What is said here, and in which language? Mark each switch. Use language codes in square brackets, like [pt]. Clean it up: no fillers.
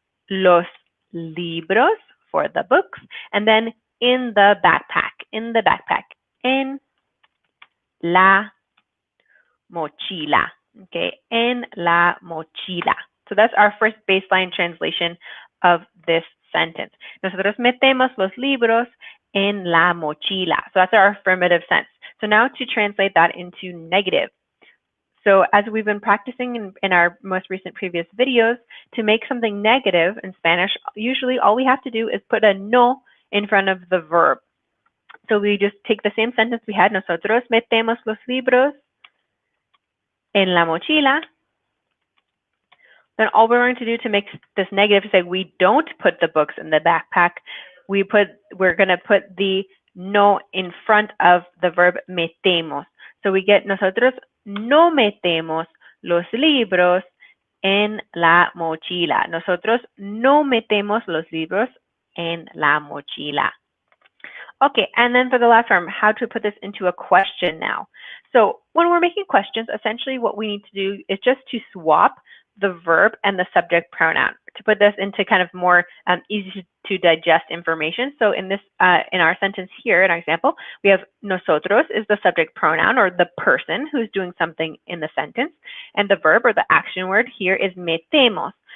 [es] Los libros, [en] for the books, and then in the backpack, [es] en la mochila, [en] okay, en la mochila. So that's our first baseline translation of this sentence. [es] Nosotros metemos los libros en la mochila. [en] So that's our affirmative sense. So now to translate that into negative. So as we've been practicing in our most recent previous videos, to make something negative in Spanish, usually all we have to do is put a no in front of the verb. So we just take the same sentence we had, [es] nosotros metemos los libros en la mochila. [en] Then all we're going to do to make this negative is say we don't put the books in the backpack. We're going to put the no in front of the verb metemos. So we get [es] nosotros no metemos los libros en la mochila. Nosotros no metemos los libros en la mochila. [en] Okay, and then for the last form, how to put this into a question now. So when we're making questions, essentially what we need to do is just to swap the verb and the subject pronoun to put this into kind of more easy to digest information. So in this, in our sentence here, in our example, we have nosotros is the subject pronoun, or the person who's doing something in the sentence, and the verb or the action word here is metemos.